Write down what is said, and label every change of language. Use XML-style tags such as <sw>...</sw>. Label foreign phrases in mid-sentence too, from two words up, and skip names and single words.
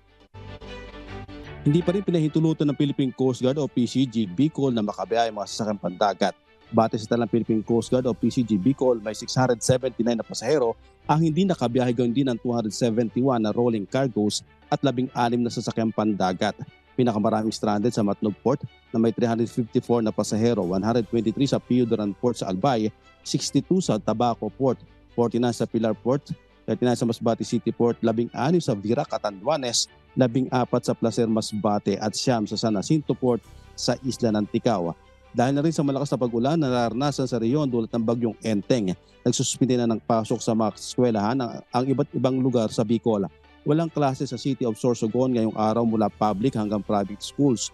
<tl>Hindi pa rin pinahintulutan ng Philippine Coast Guard o PCG Bicol na makabiyahe mga sasakyang pandagat. Batay sa talang Philippine Coast Guard o PCG Bicol, may 679 na pasahero ang hindi nakabiyahe, gayon din ang 271 na</tl> <en>rolling cargoes</en> <tl>at 16 na sasakyang pandagat. Pinakamaraming stranded sa Matnog Port na may 354 na pasahero, 123 sa Piodoran Port sa Albay, 62 sa Tabaco Port, 49 sa Pilar Port, 39 sa Masbate City Port, 16 sa Virac Catanduanes, 14 sa Placer Masbate at 9 sa San Jacinto Port sa Isla ng Ticao. Dahil na rin sa malakas na pag-ulan na naranasan sa reyon dulot ng bagyong Enteng, nagsususpinde na ng pasok sa mga eskwelahan ang iba't ibang lugar sa Bicol. Walang klase sa City of Sorsogon ngayong araw mula public hanggang</tl> <en>private schools.</en>